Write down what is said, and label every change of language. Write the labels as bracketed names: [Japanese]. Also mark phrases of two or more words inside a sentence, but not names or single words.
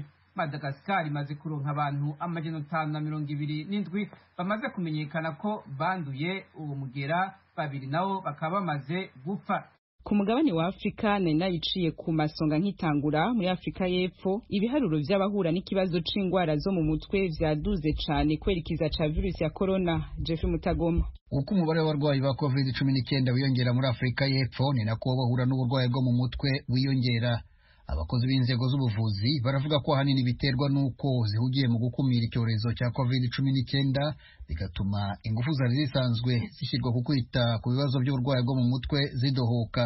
[Rundi] Madagascar imaze kuronka abantu 527 bamaze kumenyekana ko banduye uwo mugera, 2 nabo bakaba bamaze gupfa. Ku mugabane wa Afrika nayiciye ku masonga nkitangura muri Afrika y'Epfo ibiharuro vy'abahura n'ikibazo c'ingwara zo mu mutwe vyaduze cane kwerikiza ca virusi ya corona. Jeffrey Mutagoma. [Kinyarwanda] Uko umubare w'abarwayi ba COVID-19 wiyongera muri Afrika y'Epfo ni nako bahura n'uburwayi bwo mu mutwe wiyongera. Abakozi b'inzego z'ubuvuzi baravuga ko ahanini biterwa n'uko zihugiye mu gukumira icyorezo cya COVID-19 bigatuma ingufu zari zisanzwe zishyirwa ku kwita ku bibazo by'uburwayi bwo mu mutwe zidohoka.